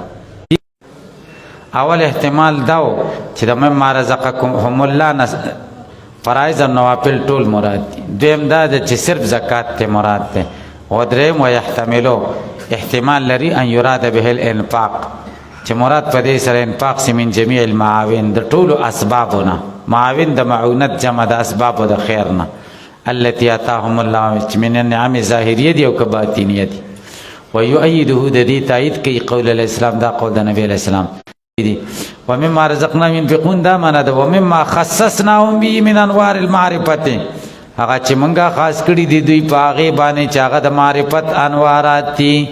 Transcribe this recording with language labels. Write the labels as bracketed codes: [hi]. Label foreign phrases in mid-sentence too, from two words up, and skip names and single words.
[ps] اول احتمال دا و چې د [ar] مما رزقکم الله [ps] نه فرایض او نوافل ټول مراد دي. دویم دا ده چې صرف زکات ته مراد ده. او دریم ویحتملو، احتمال لري [ar] ان یراد به الانفاق، [ps] چې مراد په دې سره انفاق سي [ar] من جميع المعاون، [ps] د ټولو اسبابونه. معاون د معونت جمع د اسبابو د خیر نه، [ar] التي اتاهم الله [ps] چې [ar] من النعم [ps] ظاهریه دي او که باطینیه دي. ويؤيده د دې تایید کوي [ar] قول الاسلام، [ps] دا قول د نبی [ar] علیہ السلام [ps] دي. [ar] ومما رزقناهم ينفقون، [ps] دا معنا ده [ar] ومما خصصناهم به من انوار المعرفه، [ps] هغه چې مونږه خاص کړي دي دوی په هغې باندې چې هغه د معرفت انوارات دي.